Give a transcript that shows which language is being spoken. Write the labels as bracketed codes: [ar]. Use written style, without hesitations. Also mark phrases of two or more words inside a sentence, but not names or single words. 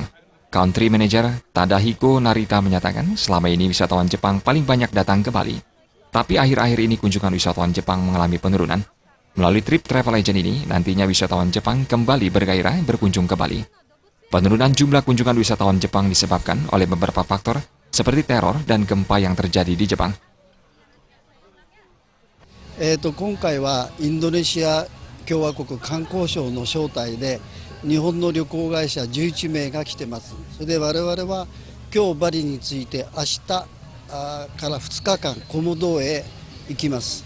[en] Country Manager [id] Tadahiko Narita menyatakan selama ini wisatawan Jepang paling banyak datang ke Bali. Tapi akhir-akhir ini kunjungan wisatawan Jepang mengalami penurunan. Melalui [en] trip travel agent [id] ini, nantinya wisatawan Jepang kembali bergairah berkunjung ke Bali. Penurunan jumlah kunjungan wisatawan Jepang disebabkan oleh beberapa faktor seperti teror dan gempa yang terjadi di Jepang. [ja] 今回はインドネシア共和国観光省の招待で日本の旅行会社11名が来てます。それで我々は今日バリについて明日から2日間コモドへ行きます。